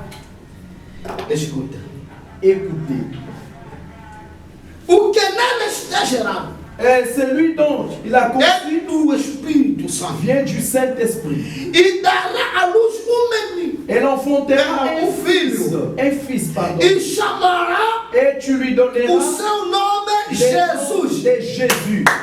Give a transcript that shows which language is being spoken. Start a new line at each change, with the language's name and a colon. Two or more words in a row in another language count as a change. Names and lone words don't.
Portuguese: Escuta.
French: Écoutez.
Portuguese: O que nele está gerado
French: Et celui dont il a conçu
Portuguese: é do Espírito Santo.
French: vient du Saint-Esprit.
Portuguese: E dará à luz menino.
French: Et l'enfantera
Portuguese: Um filho.
French: un fils, pardon.
Portuguese: E chamará
French: Et tu lui donneras
Portuguese: o seu nome
French: le nom
Portuguese: Jesus.
French: de Jésus.